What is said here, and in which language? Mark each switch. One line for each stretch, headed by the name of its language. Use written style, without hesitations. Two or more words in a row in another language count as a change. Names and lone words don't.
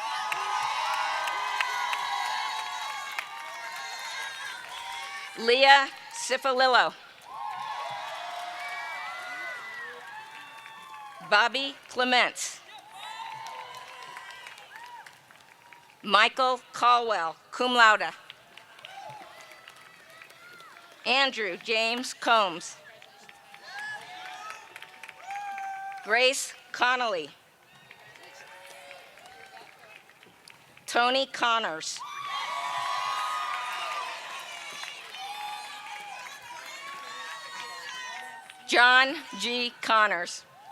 English: Leah Cifalillo. Bobby Clements. Michael Caldwell,
Latin: cum laude.
English: Andrew James Combs. Grace Connolly. Tony Connors. John G. Connors.